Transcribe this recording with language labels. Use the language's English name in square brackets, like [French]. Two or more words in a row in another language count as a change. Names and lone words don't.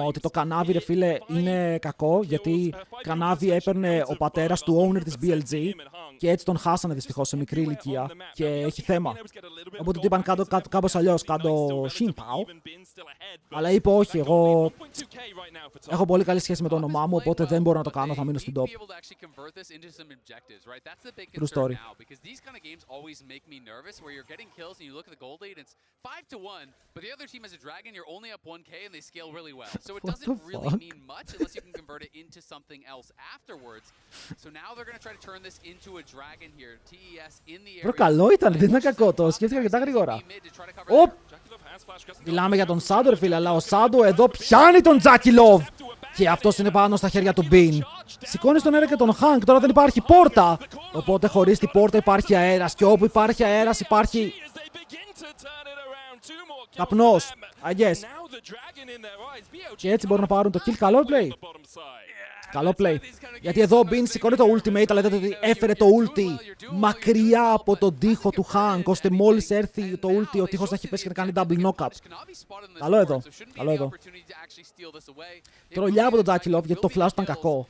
[Greek] Ότι το Kanavi, ρε φίλε, είναι κακό, γιατί Kanavi έπαιρνε ο πατέρας του owner της BLG και έτσι τον χάσανε δυστυχώς σε μικρή ηλικία και έχει θέμα. Οπότε του είπαν κάπως αλλιώς, κάτω Σhinpao. Αλλά είπε όχι, εγώ έχω πολύ καλή σχέση με το όνομά μου, οπότε δεν μπορώ να το κάνω, θα μείνω στην top. [English] True story. You look at the gold lead, it's 5-1, but the other team has a dragon, you're only up 1k and they scale really well. So it doesn't really mean much unless you can convert it into something else afterwards. So now they're going to try to turn this into a dragon here. TES in the area. [Greek] Καλό ήταν, δεν ήταν κακό, το σκέφτηκα αρκετά γρήγορα. Οπ! Μιλάμε για τον Σάντο, ρε φίλε, αλλά ο Σάντο εδώ πιάνει τον Jakilov. Και αυτός είναι πάνω στα χέρια του Bean. Σηκώνει στον αέρα και τον Hank, τώρα δεν υπάρχει πόρτα. Οπότε χωρίς την πόρτα υπάρχει αέρας και όπου υπάρχει αέρας υπάρχει καπνός. [English] I guess. [Greek] Και έτσι μπορούν να πάρουν το kill. Καλό play. Καλό play. Γιατί εδώ ο Bean σηκώνει το ultimate, αλλά λέτε ότι έφερε το ulti μακριά από τον τοίχο του Hank, ώστε μόλις έρθει το ulti ο τοίχος θα έχει πέσει και να κάνει [English] double knockup. [Greek] Καλό εδώ. Καλό εδώ. Τρολιά από τον Jakilov, γιατί το flash ήταν κακό.